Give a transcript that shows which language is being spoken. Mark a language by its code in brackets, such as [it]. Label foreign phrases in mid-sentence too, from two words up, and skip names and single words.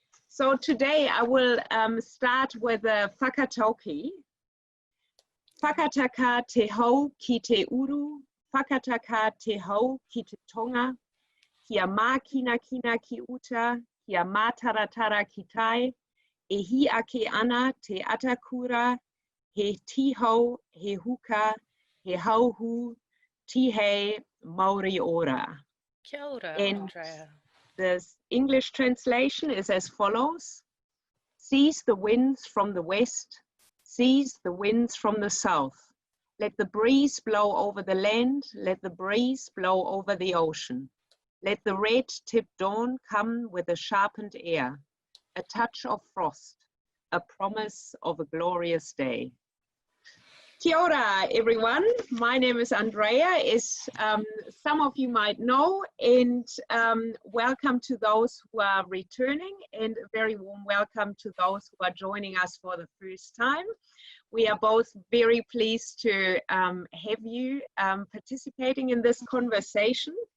[en] So today I will start with a whakatauki. [mi] Whakataka te hau ki te uru, whakataka te hau ki te tonga, kia mā kina kina ki uta, kia mā taratara ki tai, e hi ake ana te atakura, he tihau, he huka, he hauhu, tihei, Maori ora. Kia ora, [en] And Andrea. the English translation is as follows: seize the winds from the west, seize the winds from the south. Let the breeze blow over the land, let the breeze blow over the ocean. Let the red-tipped dawn come with a sharpened air, a touch of frost, a promise of a glorious day. [mi] Kia ora, [en] everyone. My name is Andrea, as some of you might know, and welcome to those who are returning, and a very warm welcome to those who are joining us for the first time. We are both very pleased to have you participating in this conversation.